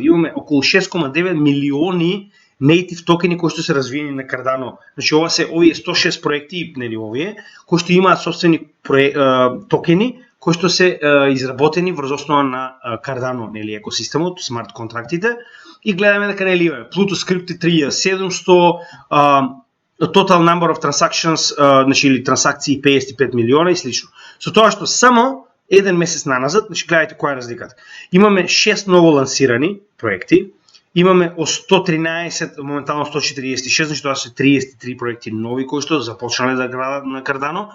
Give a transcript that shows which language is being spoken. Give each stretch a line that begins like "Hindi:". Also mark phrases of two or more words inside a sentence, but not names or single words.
Macedonian: Имаме околу 6,9 милиони native токени кои што се развиени на Cardano. Значи, ова се овие 106 проекти, нели овие, кои што имаат собствени токени, кои што се изработени врз основа на Cardano, нели екосистемот, смарт контрактите, и гледаме дека нели имаме Pluto Script 3700,
English: total number of transactions,
Macedonian: значи или трансакции 55 милиона и слично. Со тоа што само еден месец наназад, значи гледајте која е разликата. Имаме 6 ново лансирани проекти, имаме 113, моментално 146, значи тоа се 33 проекти нови кои што започнале да градат на Cardano.